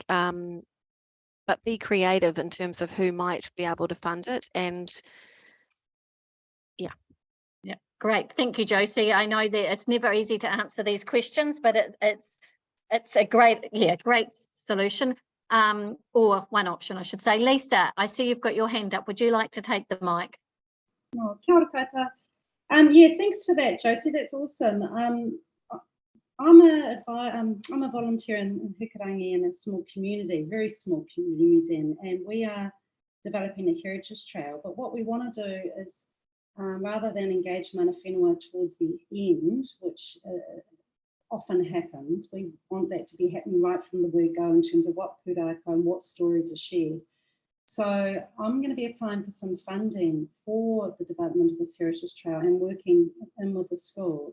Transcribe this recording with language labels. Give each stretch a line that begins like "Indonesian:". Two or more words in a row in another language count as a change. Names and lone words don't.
English: But be creative in terms of who might be able to fund it, and yeah. Yeah, great. Thank you, Josie. I know that it's never easy to answer these questions, but it's a great solution, or one option, I should say. Lisa, I see you've got your hand up. Would you like to take the mic?
Māori: Oh, kia ora koutou.
English: Yeah, thanks for that, Josie. That's awesome. I'm a volunteer in Waitangi in a small community, very small community museum, and we are developing a heritage trail. But what we want to do is, rather than engage
Māori: mana whenua
English: towards the end, which often happens, we want that to be happening right from the word go in terms of what pūrākau and what stories are shared. So I'm going to be applying for some funding for the development of this heritage trail and working in with the school.